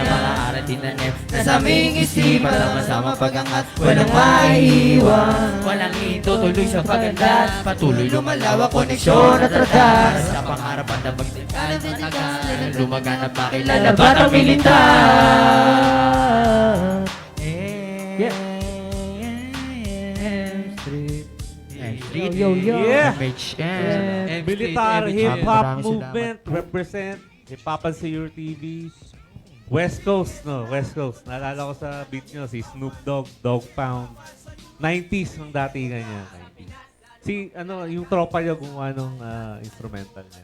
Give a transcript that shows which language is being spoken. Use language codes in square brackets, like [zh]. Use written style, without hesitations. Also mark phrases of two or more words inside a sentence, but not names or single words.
[tl] Ang mga aral tinanim na sa aming isipan, sama-sama pagangat, walang maiiwan. Walang itutuloy sa pagandar, patuloy lumalawak koneksyon at radar. Sa pangarap na magtingkad matagal, lumaganap makilala batang militar. [en] Yeah. Yo, yo, yo. Yeah. Yeah. [tl] Militar hip-hop Maraming [en] movement represent Hip-Hopan sa Your TV. [tl] West Coast, no? West Coast. Naalala ko sa beat nyo, si Snoop Dogg, Dog Pound. 90s nung datingan niya. 90s. Si, yung tropa niya gumawa nung instrumental niya.